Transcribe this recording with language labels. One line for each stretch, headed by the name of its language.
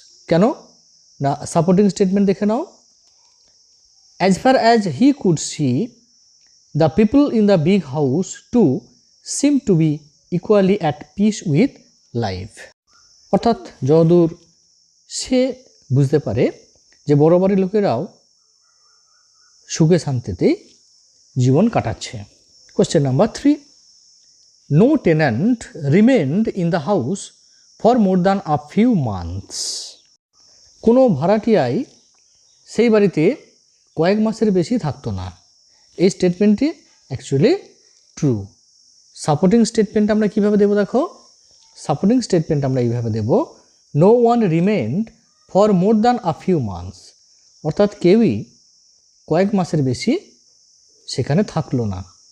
Bangla: কেন না, supporting statement দেখে নাও।
English: as far as he could see the people in the big house to seem to be equally at peace with life,
Bangla: অর্থাৎ যতদূর সে বুঝতে পারে যে বড় বাড়ির লোকেরাও সুখে শান্তিতেই জীবন কাটাচ্ছে।
English: Question number 3, no tenant remained in the house for more than a few months.
Bangla: কোনো ভাড়াটিয়াই সেই বাড়িতে কয়েক মাসের বেশি থাকতো না। এই স্টেটমেন্টটি অ্যাকচুয়ালি ট্রু। সাপোর্টিং স্টেটমেন্ট আমরা কীভাবে দেবো দেখো, সাপোর্টিং স্টেটমেন্ট আমরা এইভাবে দেব,
English: no one remained for more than a few months,
Bangla: অর্থাৎ কেউই কয়েক মাসের বেশি সেখানে থাকলো না।